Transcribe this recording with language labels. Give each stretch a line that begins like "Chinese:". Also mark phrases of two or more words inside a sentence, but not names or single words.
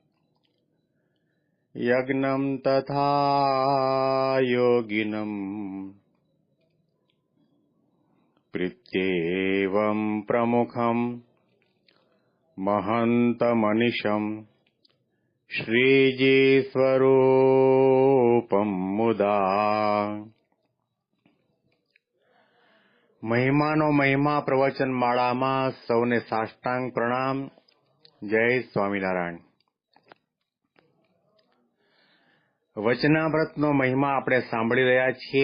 Sanskrit: यज्ञं तथा योगिनम् प्रीत्येवं प्रमुखं महन्तमनिशं श्रीजीस्वरूपं मुदा।
Gujarati: મહિમાનો મહિમા પ્રવચન માળામાં સૌને સાષ્ટાંગ પ્રણામ. જય સ્વામિનારાયણ. વચનામૃતનો મહિમા આપણે સાંભળી રહ્યા છીએ.